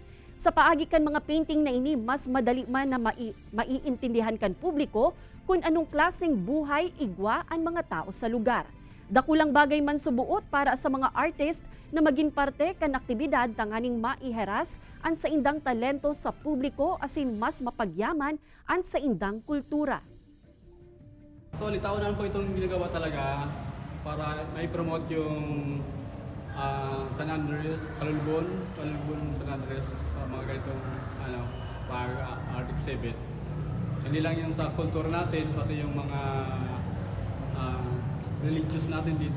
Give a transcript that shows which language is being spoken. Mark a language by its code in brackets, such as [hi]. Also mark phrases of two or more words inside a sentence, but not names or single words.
[bik] Sa paagi kan mga painting na ini, mas madali man na maiintindihan kan publiko kung anong klaseng buhay igwa ang mga tao sa lugar. Dakulang bagay man subuot para sa mga artist na maging parte kan aktibidad tanganing maiheras ang sa indang talento sa publiko asin mas mapagyaman ang sa indang kultura. [tl] Actually, taon po itong ginagawa talaga para mai-promote yung San Andres, Calulbon, San Andres sa mga ganitong art exhibit. Hindi lang yung sa kultura natin, pati yung mga religious natin dito.